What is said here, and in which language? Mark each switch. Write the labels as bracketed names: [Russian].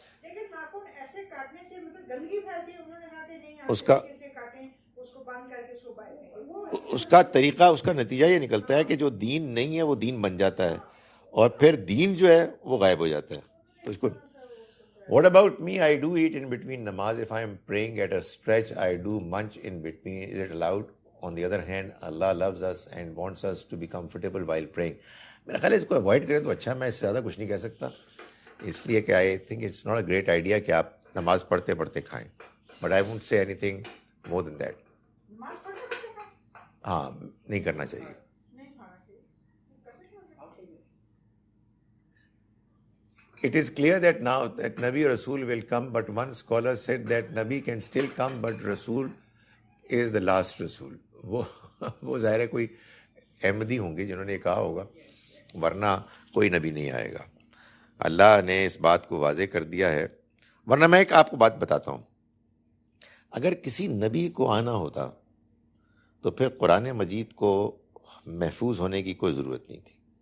[Urdu] لیکن ناخن ایسے کاٹنے سے مطلب گندگی پھیلتی ہے. انہوں نے کہا کہ نہیں اس کا کیسے کاٹیں, اس کو بند کر کے اس کو باہر اس کا طریقہ, اس کا نتیجہ یہ نکلتا ہے کہ جو دین نہیں ہے وہ دین بن جاتا ہے, اور پھر دین جو ہے وہ غائب ہو جاتا ہے. تو اس کو [English] What about me? I do eat in between namaz. If I am praying at a stretch, I do munch in between. Is it allowed? On the other hand, Allah loves us and wants us to be comfortable while praying. [Urdu] میرا خیال ہے اس کو avoid کریں تو اچھا. میں اس سے زیادہ کچھ نہیں کہہ سکتا, اس لیے کہ [English] I think it's not a great idea [Urdu] کہ آپ نماز پڑھتے پڑھتے کھائیں. [English] But I won't say anything more than that. [Urdu] ہاں, نہیں کرنا چاہیے. [English] It is clear that now that Nabi Rasul will come, but one scholar said that Nabi can still come, but Rasul is the last Rasul. [Urdu] وہ ظاہر ہے کوئی احمدی ہوں گے جنہوں نے کہا ہوگا, ورنہ کوئی نبی نہیں آئے گا. اللہ نے اس بات کو واضح کر دیا ہے. ورنہ میں ایک آپ کو بات بتاتا ہوں, اگر کسی نبی کو آنا ہوتا تو پھر قرآن مجید کو محفوظ ہونے کی کوئی ضرورت نہیں تھی.